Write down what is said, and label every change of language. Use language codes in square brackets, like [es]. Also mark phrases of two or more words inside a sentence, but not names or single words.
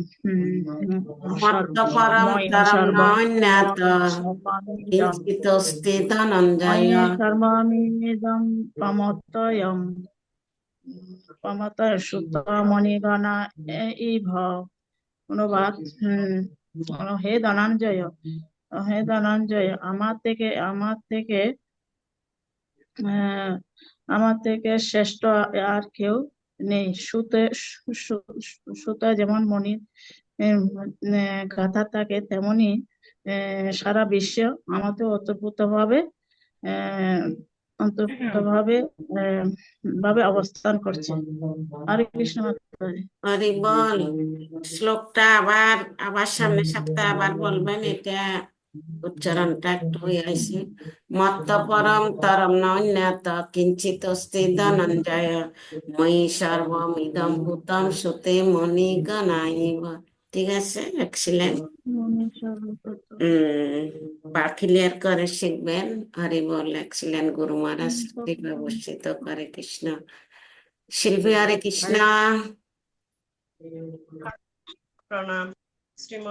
[sa] মত্তপরন্তরম নান্যত কিঞ্চিদস্তি ধনঞ্জয়। সর্বমিদং প্রমতয় সুত মণিগণা ইভ। [bn] অনুবাদ হে ধনঞ্জয়, আমার থেকে শ্রেষ্ঠ আর কেউ নেই। সুত যেমন মণির গাথা থাকে, তেমনি সারা বিশ্ব আমাদের অন্তর্ভুক্তভাবে আহ অন্তর্ভুক্তভাবে ভাবে অবস্থান করছে। হরে কৃষ্ণ মাতাজি। হরি বল। শ্লোকটা আবার আবার সামনের সপ্তাহে আবার বলবেন, এটা উচ্চারণটা একটু হয়েছে। [sa] মত্ত পরম তরম নন্যত কিঞ্চিত অস্তি ধনঞ্জয় ময়ি সর্বমিদম ভূতম সুতে মণিগণাইব। [bn] ঠিক আছে, এক্সিলেন্ট। ক্লিয়ার করে শিখবেন। হরি বল, এক্সিলেন্ট। গুরু মহারাজ কৃপা বর্ষিত করে কৃষ্ণ। শিল্পী হরে কৃষ্ণ। প্রণাম। শ্রীমদ্